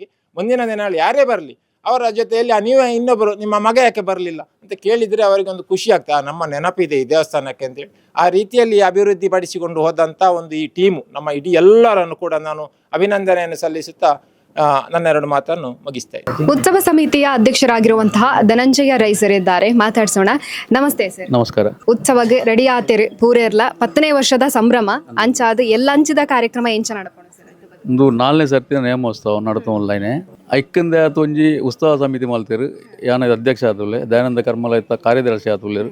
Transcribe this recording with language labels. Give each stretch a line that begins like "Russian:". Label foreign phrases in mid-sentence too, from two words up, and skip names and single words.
Kannada: ಮುಂದಿನ ದಿನಗಳಲ್ಲಿ ಯಾರೇ ಬರಲಿ ಅವರ ಜೊತೆಯಲ್ಲಿ ನೀವೇ ಇನ್ನೊಬ್ಬರು ನಿಮ್ಮ ಮಗ ಯಾಕೆ ಬರಲಿಲ್ಲ ಅಂತ ಕೇಳಿದರೆ ಅವರಿಗೆ ಒಂದು ಖುಷಿ ಆಗ್ತದೆ, ನಮ್ಮ ನೆನಪಿದೆ ಈ ದೇವಸ್ಥಾನಕ್ಕೆ ಅಂತೇಳಿ. ಆ ರೀತಿಯಲ್ಲಿ ಅಭಿವೃದ್ಧಿ ಪಡಿಸಿಕೊಂಡು ಹೋದಂಥ ಒಂದು ಈ ಟೀಮು, ನಮ್ಮ ಇಡೀ ಎಲ್ಲರನ್ನು ಕೂಡ ನಾನು ಅಭಿನಂದನೆಯನ್ನು ಸಲ್ಲಿಸುತ್ತಾ ನನ್ನ 2 ಮಾತನ್ನು ಮುಗಿಸ್ತಾ ಇದ್ದೀನಿ. ಉತ್ಸವ ಸಮಿತಿಯ ಅಧ್ಯಕ್ಷರಾಗಿರುವಂತಹ ಧನಂಜಯ ರೈ ಸರ್ ಇದ್ದಾರೆ, ಮಾತಾಡ್ಸೋಣ. ನಮಸ್ತೆ ಸರ್. ನಮಸ್ಕಾರ.
Tulu: ಉತ್ಸವಗೆ ರೆಡಿ ಆತೇರಿ ಪೂರೇರ್ಲ 10ನೇ ವರ್ಷದ ಸಂಭ್ರಮ ಅಂಚಾದ ಎಲ್ಲ ಅಂಚಿದ ಕಾರ್ಯಕ್ರಮ ಎಂಚ ನಡಪಣ ಸರ್? ಒಂದು 4ನೇ ಸರ್ತಿನ ನೇಮೋತ್ಸವ ನಡತ ಆನ್ಲೈನೆ ಐಕ್ಕಂದೆ ಆತ ಒಂಜಿ ಉತ್ಸವ ಸಮಿತಿ ಮಲ್ತೇರು. ಯಾನ ಅಧ್ಯಕ್ಷ ಆತುಲ್ಲೆ, ದಯಾನಂದ ಕರ್ಮಲಾಯಿತ ಕಾರ್ಯದರ್ಶಿ ಆತುಲ್ಲೇರು.